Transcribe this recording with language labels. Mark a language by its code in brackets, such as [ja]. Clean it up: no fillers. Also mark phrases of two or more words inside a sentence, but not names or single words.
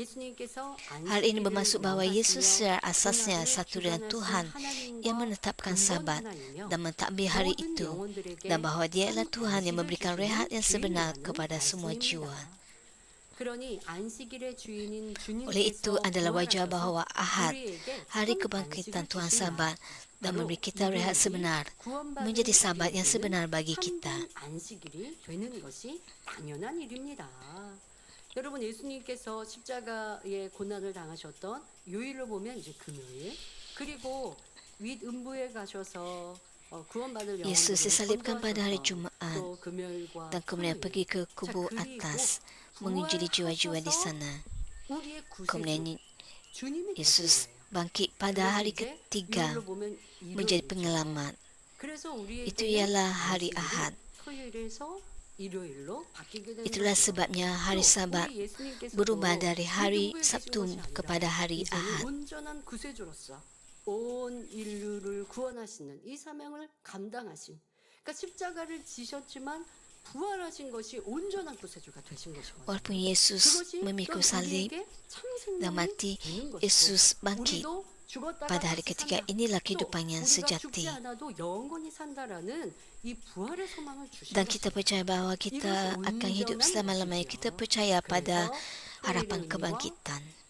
[ms] Hal ini bermaksud bahawa Yesus secara asasnya satu dengan Tuhan yang menetapkan Sabat dan mentadbir hari itu, dan bahawa Dia ialah Tuhan yang memberikan rehat yang sebenar kepada semua jiwa. Oleh itu adalah wajar bahawa Ahad, hari kebangkitan Tuhan Sabat, dan memberi kita rehat sebenar, menjadi Sabat yang sebenar bagi kita. [ko] 여러분 예수님께서 십자가의 고난을 당하셨던 요일로 보면 이제 금요일, 그리고 윗 음부에 가셔서 [ms] Yesus disalibkan pada hari Jumaat dan kemudian pergi ke kubur atas mengunjungi jiwa-jiwa di sana. Kemudian Yesus bangkit pada hari ketiga menjadi penyelamat. Itu ialah hari Ahad. Itulah sebabnya hari Sabat berubah dari hari Sabtu kepada hari Ahad. [ko] 온 인류를 구원하시는 이 사명을 감당하신, 그러니까 십자가를 지셨지만 부활하신 것이 온전한 구세주가 되신 것이거든요. [ms] Walaupun Yesus memikul salib dan mati, Yesus bangkit pada hari ketiga. Inilah kehidupan yang sejati. Dan kita percaya bahawa kita akan hidup selama-lamanya. Kita percaya pada harapan kebangkitan.